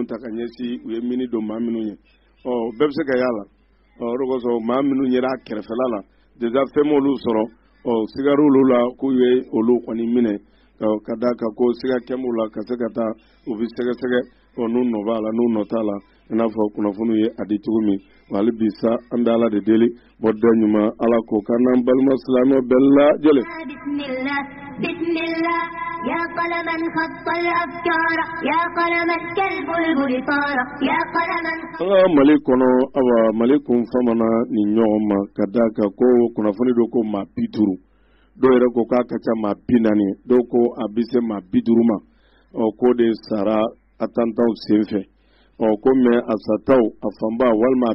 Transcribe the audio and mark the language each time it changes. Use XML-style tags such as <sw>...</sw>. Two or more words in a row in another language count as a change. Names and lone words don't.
<bm>ta ka ɲɛsin u ye mini don maa minnu ye bɛɛ bɛ se ka y'a la o de kosɔn maa minnu yera a kɛrɛfɛla la déjà fɛn m'olu sɔrɔ sigara olu la k'u ye olu kɔni minɛ ka d'a kan ko siga kɛm'u la ka se ka taa u bɛ sɛgɛsɛgɛ n'u nɔ b'a la n'u nɔ t'a la i n'a fɔ kunnafoni ye a di cogo min hali bi sa an bɛ Ala de deli bɔda ɲuman Ala k'o k'an n'an balima silamɛw bɛɛ lajɛlen.</bm> <ar>bismillah يا قلما خط الأفكار يا قلما كالبلبل طار يا قلما.</ar> <bm>an ka Mali kɔnɔ Mali kun famana ni ɲɔgɔn ma ka d'a kan ko kunnafoni dɔ ko maa 50 dɔw yɛrɛ ko k'a ka ca maa 40 dɔw ko a bɛ se maa 50 ma ko de sara attentat senfɛ ko mais a sataw a fanba walima</bm>